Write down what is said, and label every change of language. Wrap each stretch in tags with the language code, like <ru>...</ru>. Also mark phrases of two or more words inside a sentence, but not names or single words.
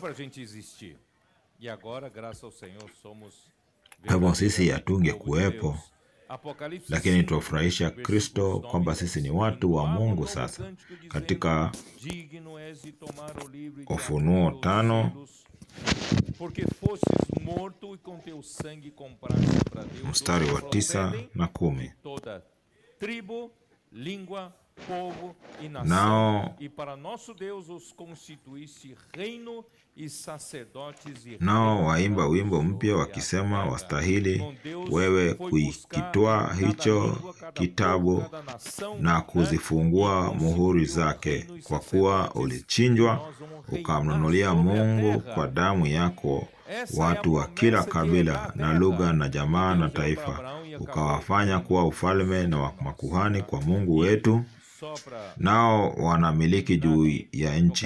<sw>Kama sisi hatunge kuwepo, lakini tuwafurahisha Kristo kwamba sisi ni watu wa Mungu sasa. Katika Ufunuo 5</sw> <pt>Porque fostes morto e com teu sangue compraste para Deus</pt> <sw>mstari wa 9 na 10.</sw> <pt>toda tribo, língua, povo e nação.</pt> <sw>Nao</sw> <pt>E para nosso Deus os constituíste reino e sacerdotes e</pt> <sw>nao waimba wimbo mpya wakisema, wastahili wewe kuikitwaa hicho kitabu na kuzifungua muhuri zake, kwa kuwa ulichinjwa ukamnunulia Mungu kwa damu yako watu wa kila kabila na lugha na jamaa na taifa, ukawafanya kuwa ufalme na makuhani kwa Mungu wetu, nao wanamiliki juu ya nchi.</sw>